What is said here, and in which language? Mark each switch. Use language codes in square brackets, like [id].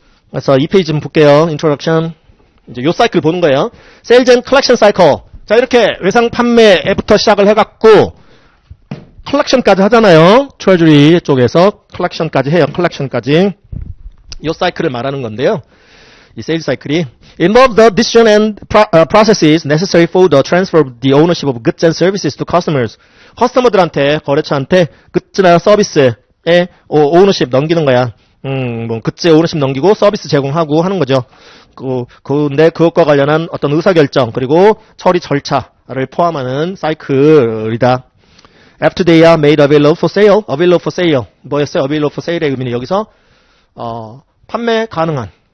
[ko] 그래서 이 페이지 좀 볼게요. 인트로덕션. 이제 요 사이클 보는 거예요. 세일즈 앤 컬렉션 사이클. 자, 이렇게 외상 판매부터 시작을 해갖고 컬렉션까지 하잖아요. 트레저리 쪽에서 컬렉션까지 해요. 컬렉션까지. 이 사이클을 말하는 건데요. 이 세일즈 사이클이 [en] involve the decision and processes necessary for the transfer of the ownership of goods and services to customers. [ko] 커스터머들한테, 거래처한테 굿즈나 서비스의 오너십 넘기는 거야. 뭐 굿즈의 오너십 넘기고 서비스 제공하고 하는 거죠. 근데 그것과 관련한 어떤 의사결정 그리고 처리 절차를 포함하는 사이클이다. [en] After they are made available for sale, available for sale. [ko] 뭐였어요? [en] available for sale [ko] 의 의미는 여기서 판매 가능한.